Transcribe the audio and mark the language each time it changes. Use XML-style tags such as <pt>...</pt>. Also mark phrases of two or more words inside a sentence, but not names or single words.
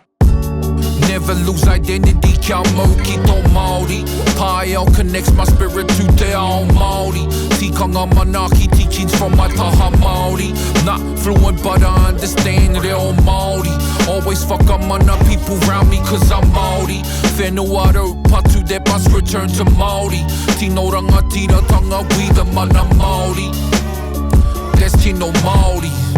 <en>Never lose identity,</en> <mi>Kia Māori, Tō Māori.</mi> <en>Taiao connects my spirit to</en> <mi>Te Ao Māori. Tīkanga manaaki,</mi> <en>teachings from my</en> <mi>taha Māori.</mi> <en>Not fluent but I understand</en> <mi>Te Ao Māori.</mi> <en>Always fuck up mana people round me cause I'm Māori.</en> <mi>Whenua rau, patu</mi> <en>that must return to Māori.</en> <mi>Tino rangatira tanga,</mi> <en>we the</en> <mi>mana Māori.</mi> <en>That's</en> <mi>Tino Māori.</mi>